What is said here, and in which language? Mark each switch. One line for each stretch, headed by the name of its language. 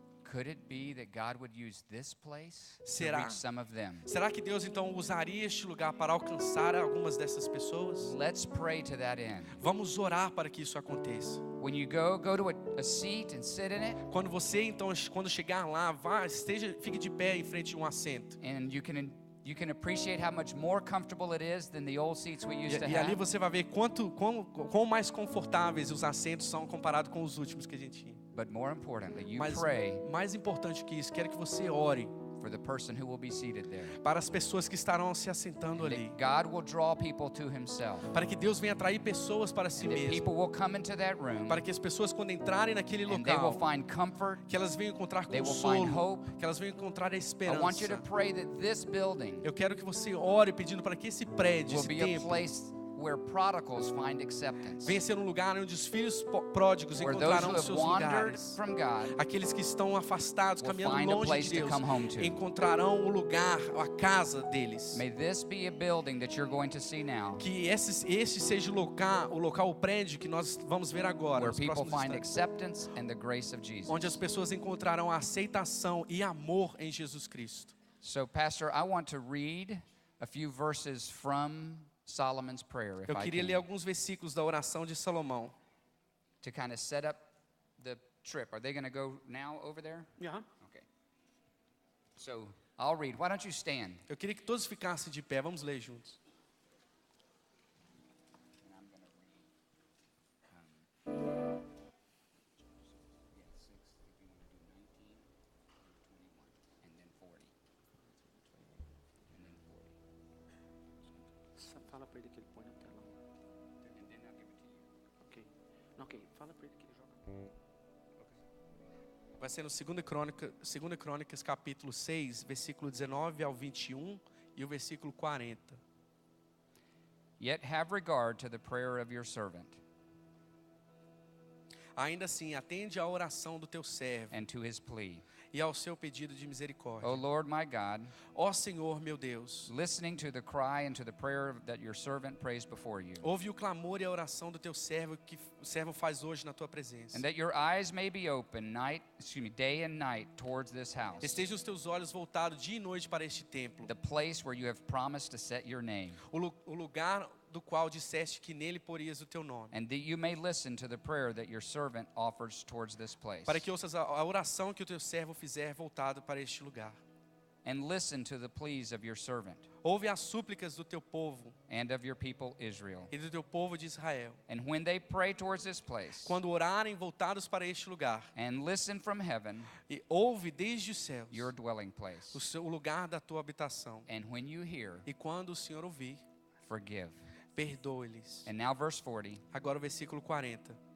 English: Could it be that God would use this place to
Portuguese: Será?
English: reach some of them?
Portuguese: Será que Deus então usaria este lugar para alcançar algumas dessas pessoas?
English: Let's pray to that end.
Portuguese: Vamos orar para que isso aconteça.
English: When you go to a seat and sit in it,
Portuguese: Quando você então, quando chegar lá, fique de pé em frente de um assento.
English: and you can appreciate how much more comfortable it is than the old seats we used to
Portuguese: E ali
English: have.
Portuguese: você vai ver quão mais confortáveis os assentos são comparado com os últimos que a gente tinha.
English: But more importantly, you
Portuguese: Mas
English: pray
Portuguese: mais importante que isso, quero que você ore
English: for the person who will be seated there.
Portuguese: para as pessoas que estarão se assentando ali.
English: That God will draw people to himself.
Portuguese: Para que Deus venha atrair pessoas para si
English: And that
Portuguese: mesmo.
English: people will come into that room
Portuguese: Para que as pessoas, quando entrarem naquele
English: and they will
Portuguese: local,
English: find comfort.
Portuguese: que elas venham encontrar
English: They will find
Portuguese: consolo,
English: hope.
Portuguese: que elas venham encontrar a
English: I want you to
Portuguese: esperança.
English: pray that this building
Portuguese: Eu quero que você ore pedindo para que esse prédio,
English: will
Portuguese: esse
English: be a
Portuguese: templo,
English: place where prodigals find acceptance.
Portuguese: venha ser um lugar onde os filhos pródigos
English: Where those
Portuguese: encontrarão
English: who
Portuguese: os
English: have
Portuguese: seus
English: wandered
Portuguese: lugares.
English: from God
Portuguese: Aqueles que estão afastados,
English: will
Portuguese: caminhando
English: find a
Portuguese: longe
English: place
Portuguese: de
English: to
Portuguese: Deus,
English: come home to.
Portuguese: encontrarão o lugar, a casa deles.
English: May this be a building that you're going to see now,
Portuguese: Que este seja o prédio que nós vamos ver agora,
English: where
Portuguese: nos
English: people
Portuguese: próximos
English: find
Portuguese: instantes,
English: acceptance and the grace of Jesus.
Portuguese: onde as pessoas encontrarão a aceitação e amor em Jesus Cristo.
English: So, Pastor, I want to read a few verses from Solomon's prayer, if
Portuguese: Eu
English: I
Portuguese: queria ler
English: can,
Portuguese: alguns versículos da oração de Salomão.
English: to kind of set up the trip. Are they going to go now over there? Okay. So, I'll read. Why don't you stand?
Portuguese: Eu queria que todos ficassem de pé, vamos ler juntos. para ele que ele põe na tela. Ok, fala para ele que ele joga. Vai ser no 2 Crônicas capítulo 6, versículo 19 ao 21 e o versículo 40.
English: Yet have regard to the prayer of your servant,
Portuguese: Ainda assim, atende à oração do teu servo
English: and to his plea.
Portuguese: e ao seu pedido de misericórdia.
English: O Lord my God,
Portuguese: Ó Senhor, meu Deus,
English: listening to the cry and to the prayer that your servant prays before you,
Portuguese: ouve o clamor e a oração do teu servo que o servo faz hoje na tua presença.
English: and that your eyes may be open day and night towards this house,
Portuguese: Estejam os teus olhos voltados dia e noite para este templo,
English: the place where you have promised to set your name,
Portuguese: o lugar do qual disseste que nele porias o teu nome,
English: and that you may listen to the prayer that your servant offers towards this place,
Portuguese: para que ouças a oração que o teu servo fizer voltado para este lugar.
English: and listen to the pleas of your servant
Portuguese: Ouve as súplicas do teu povo
English: and of your people Israel.
Portuguese: e do teu povo de Israel.
English: And when they pray towards this place,
Portuguese: Quando orarem voltados para este lugar,
English: and listen from heaven,
Portuguese: e ouve desde os céus
English: your dwelling place,
Portuguese: o lugar da tua habitação.
English: and when you hear,
Portuguese: E quando o Senhor ouvir,
English: forgive.
Portuguese: perdoe-lhes.
English: And now verse 40,
Portuguese: Agora o versículo 40.